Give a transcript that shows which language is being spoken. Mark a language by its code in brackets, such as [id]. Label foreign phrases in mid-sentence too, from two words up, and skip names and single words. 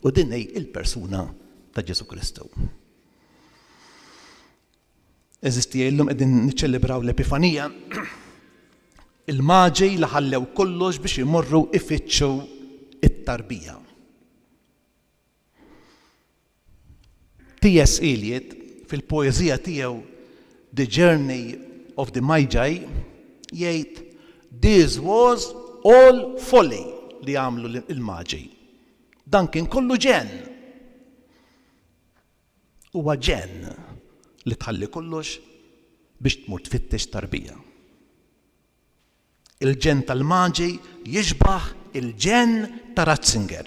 [mt] U din hi il-persuna ta' Ġesu Kristu. Eżisti illum qegħdin niċċelebraw l-Epifanija. Il-Maġi li ħallew kollox biex imorru ifittxu it-tarbija. T.S. Eliot fil-poeżija tiegħu The Journey of the Magi jgħid [en] this was all folly [mt] li għamlu il-Maġi. Dan kien kollu ġenn. Huwa ġenn li tħalli kollox biex tmur tfittex tarbija. Il-ġenn tal-Maġi jiġbaħ il-ġenn ta' Ratzinger.